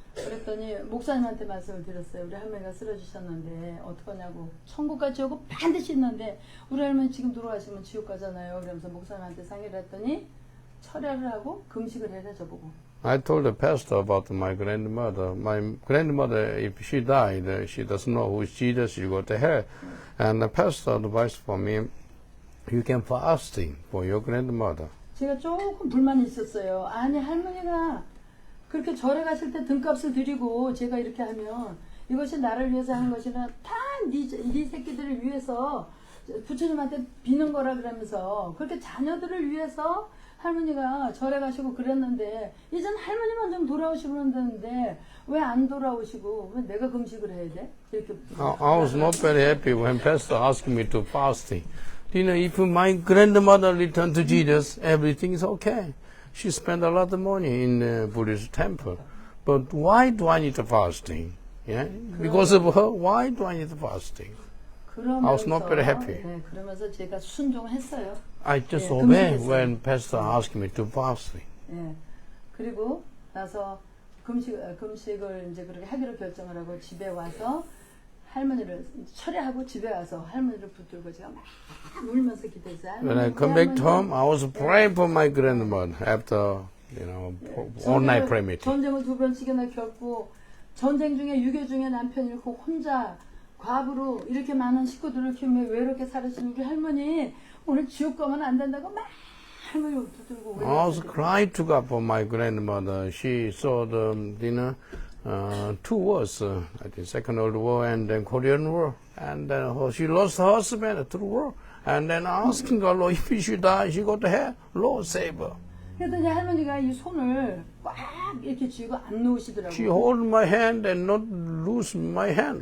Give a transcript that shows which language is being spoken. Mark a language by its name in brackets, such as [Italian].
[Korean] 그랬더니 목사님한테 말씀을 드렸어요. 우리 할머니가 쓰러지셨는데 어떡하냐고. 천국 같이 오고 반드시 있는데 우리 할머니 지금 돌아가시면 지옥 가잖아요. 그러면서 목사님한테 상의를 했더니 철회를 하고 금식을 해라 저보고. [English] I told the pastor about my grandmother. My grandmother, if she died, she doesn't know who is Jesus, she go to hell. And the pastor advised for me, you can fasting for your grandmother. [Korean] 제가 조금 불만이 있었어요. 아니 할머니가 그렇게 절에 가실 때 등값을 드리고 제가 이렇게 하면 이것이 나를 위해서 하는 것이나 네 새끼들을 위해서 부처님한테 비는 거라 그러면서 그렇게 자녀들을 위해서 할머니가 절에 가시고 그랬는데 이젠 할머니만 좀 돌아오시면 되는데 왜 안 돌아오시고 왜 내가 금식을 해야 돼? 이렇게 [English] I was not very happy when pastor asked me to fasting. You know, if my grandmother returned to Jesus, everything is okay. She spent a lot of money in the Buddhist temple. But why do I need the fasting? Yeah? Because of her, why do I need the fasting? I was not very happy. [Korean] 네, 그러면서 제가 순종했어요. [English] I just [Korean] 예, [English] obeyed [Korean] 금식했어요. [English] when pastor asked me to fasting. [Korean] 예. 그리고 나서 금식을 이제 그렇게 하기로 결정을 하고 집에 와서 할머니를 철회하고 집에 와서 할머니를 붙들고 제가 막 울면서 기도했어요. [English] When I come back home, I was praying for my grandmother after, all night prayer meeting. [Korean] 전쟁을 2번씩이나 겪고 전쟁 중에 유교 중에 남편 잃고 혼자 과부로 이렇게 많은 식구들을 키우며 외롭게 살으신 우리 할머니 오늘 지옥 가면 안 된다고 막 할머니 붙들고 [English] I was crying to God for my grandmother. She saw the, two wars, I think Second World War and then Korean War. And then she lost her husband through war. And then asking God, Lord, if she die, she go to hell. Lord, save her. [Korean] 그랬더니 할머니가 이 손을 꽉 이렇게 쥐고 안 [English] She [Korean] 놓으시더라고요. [English] hold my hand and not lose my hand.